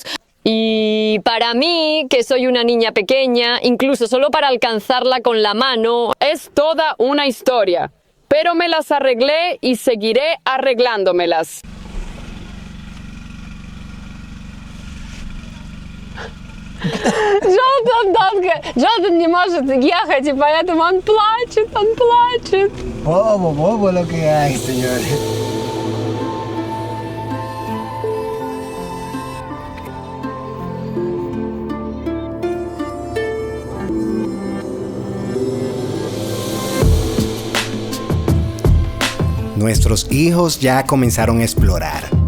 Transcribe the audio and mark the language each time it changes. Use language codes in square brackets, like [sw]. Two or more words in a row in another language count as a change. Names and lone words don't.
[es] Y para mí, que soy una niña pequeña, incluso solo para alcanzarla con la mano, es toda una historia. Pero me las arreglé y seguiré arreglándomelas. [ru] Jonathan не может ехать, и поэтому он плачет, он плачет. [es] Bobo lo que hay, señores. Nuestros hijos ya comenzaron a explorar.